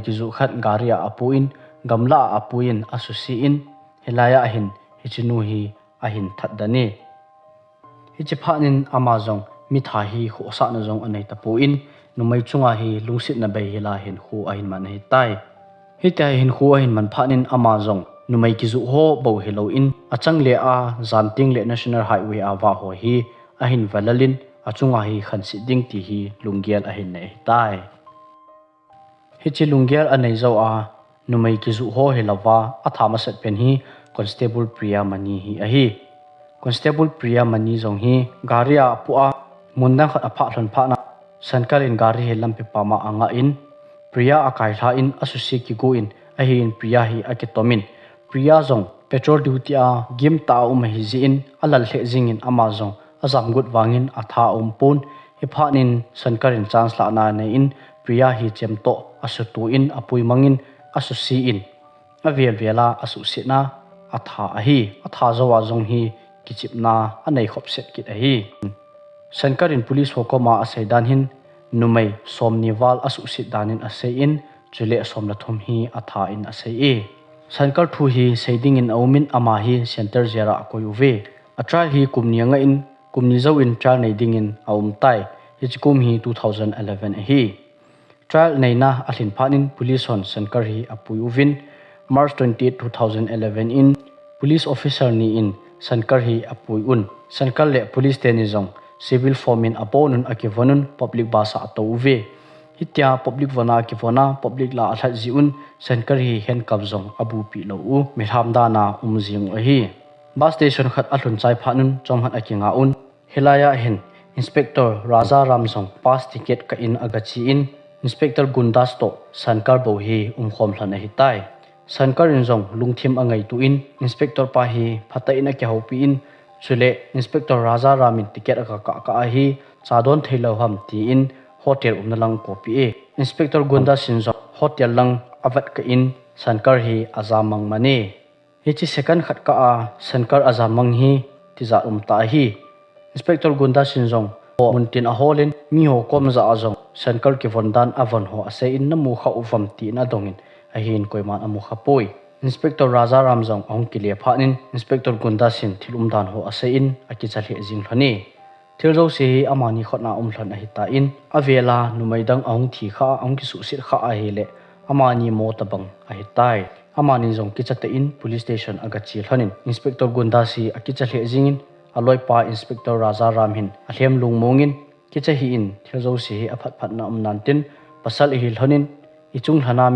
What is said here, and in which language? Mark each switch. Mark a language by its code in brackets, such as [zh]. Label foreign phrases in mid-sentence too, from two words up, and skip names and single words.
[tcz] gi zu khat garia apuin gamla apuin asusi in helaya hin hichinu hi a hin thatdani hichiphanin ama jong mi tha hi khu sa na jong anei tapuin numai chunga hi lungsit na bai hila hin khu a hin man hi tai hitia hin khu a hin man phanin ama jong numai ki zu ho bo helo in achang le a zanting le [en] national highway [tcz] awa ho hi a hin valalin achunga hi khansi ding ti hi lungial a hin nei tai hichi lungial anei zo a numai ki zu ho helawa athama set pen hi constable priya mani hi a hi constable priya mani jong hi garia pu'a mundang khat apha thon pha na sankarin gari he lampi pama anga in priya akai tha in asusi ki go in a hin priya hi akitomin priya jong [en] petrol duty [tcz] a gim ta hi ji in alal he jing in ama jong azam gut wangin atha pun hi phanin sankarin chance la na nei in priya hi chemto asutu in apui mangin asusi in avel vela asusi na atha a hi atha zawa jong hi kichipna anei khopset kit a hi sankarin police hokoma asaidan hin numai somniwal asusi danin asai in chule somlathum hi atha in asai e sankar thu hi seiding in aumin ama hi center zera koyuve atra hi kumnianga in kumni zo in trial nei ding in aum tai hichkum hi 2011 hi trial neina alhin phanin police hon sankar hi apuyuvin March 28 2011 in [en] police officer [tcz] ni in sankar hi apuyun sankar le police tenizong civil formin aponun akivonun public basa atouve hitia public vana akivona public la athat jiun sankar hi hen kabjong abu pi lo u mirhamdana umjing a hi bus station khat athun chai phanun chomhat akinga un helaya hen inspector raja ramjong [en] pass ticket [tcz] ka in agachi in inspector gundas to sankar bo hi khom hlan a hi tai sankar in jong lungthim angai tu in inspector pa hi phata in a ke hopi in chule inspector raja ramin ticket ka hi chadon thailo ham ti in hotel umnalang copy e inspector gunda sinjo hotel lang avat ka in sankar hi azamang mane hichi second khat ka a sankar azamang hi tiza ta hi inspector gunda sinjong muntin a holin mi ho kom za azong sankar ki vondan avon ho ase in namu kha uvam ti na dongin a hin koiman amu khapoi inspector raja ramjong ong kilia phanin inspector gunda sin thilumdan ho ase in akichale jing thani thilro se amani khotna umhlan a hita in avela numaidang ong thi kha ong ki su sir kha a hele amani mo tabang a hitai amani jong kichate in [en] police station [tcz] agachi thanin inspector gunda si akichale jingin aloi pa inspector raja ramhin ahlem lungmongin kichahi in thilro se aphat phatna umnantin pasal hi thanin ichung thana min